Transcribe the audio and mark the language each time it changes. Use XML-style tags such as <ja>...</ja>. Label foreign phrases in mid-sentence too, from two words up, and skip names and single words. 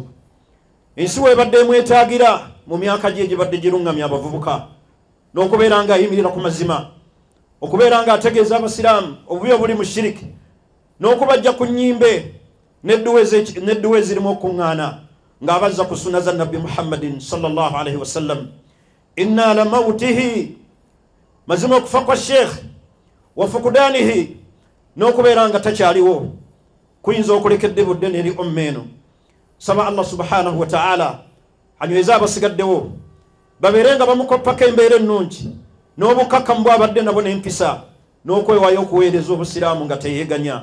<lg>Ensi webadde mwetaagira mu myaka gye gibadde girungamya abavubuka n'okubeera nga ayimirira ku mazima, okubeera nga ategeeza abasiraamu obubi obuli mu shiriki, n'okubajja ku nnyimbe n'edduwe zirimu okuŋŋaana ng'abazza ku sunna za Nabbi Muhammadin</lg> <ar>صلى الله عليه وسلم. إن لموته,</ar> <lg>mazima okufa kwa sheikh</lg> <ar>وفقدانه,</ar> <lg>n'okubeera nga takyaliwo kuyinza okulekedde budde n'eri ommeeno. Saba Allah</lg> <ar>سبحانه وتعالى</ar> <lg>anyweza abasigaddewo babeere nga bamukoppako embeera ennungi n'obukakkamu bw'abadde nabo n'empisa n'okwewaayo okuweereza obusiraamu nga teyeeganya.</lg>